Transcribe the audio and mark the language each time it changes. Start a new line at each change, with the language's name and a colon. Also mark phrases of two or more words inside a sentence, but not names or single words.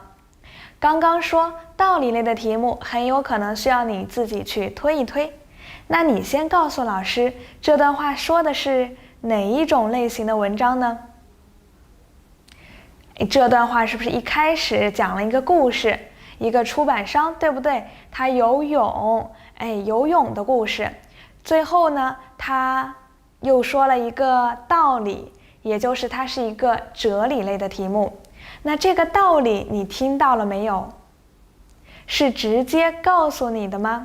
Chinese: 剛剛說道理類的題目很有可能需要你自己去推一推，那你先告訴老師這段話說的是哪一種類型的文章呢？這段話是不是一開始講了一個故事，一個出版商，對不對？他游泳的故事。最後呢，他又說了一個道理，也就是它是一個哲理類的題目。那這個道理你聽到了沒有？是直接告訴你的嗎？